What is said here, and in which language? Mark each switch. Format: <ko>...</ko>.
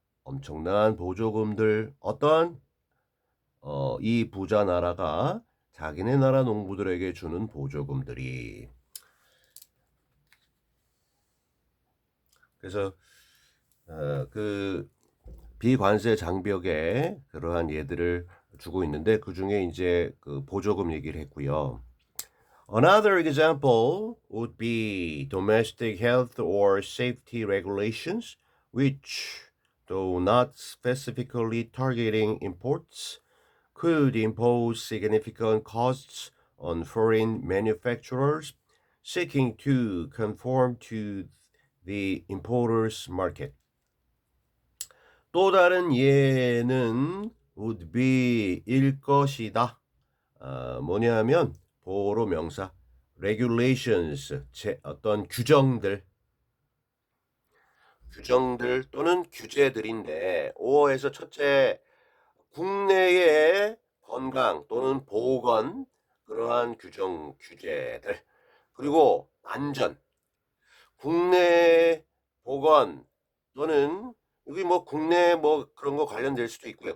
<ko>엄청난 보조금들 어떤 이 부자 나라가 자기네 나라 농부들에게 주는 보조금들이 그래서 그 비관세 장벽에 그러한 예들을 주고 있는데 그 중에 이제 그 보조금 얘기를 했고요.</ko> <en>Another example would be domestic health or safety regulations, which, though not specifically targeting imports, could impose significant costs on foreign manufacturers seeking to conform to the importer's market.</en> <ko>또 다른 예는</ko> <en>would be</en> <ko>일 것이다. 뭐냐면 보로 명사 regulations, 어떤 규정들 또는 규제들인데 5에서 첫째, 국내의 건강 또는 보건 그러한 규정 규제들 그리고 안전 국내 보건 또는 여기 뭐 국내 뭐 그런 거 관련될 수도 있고요.</ko>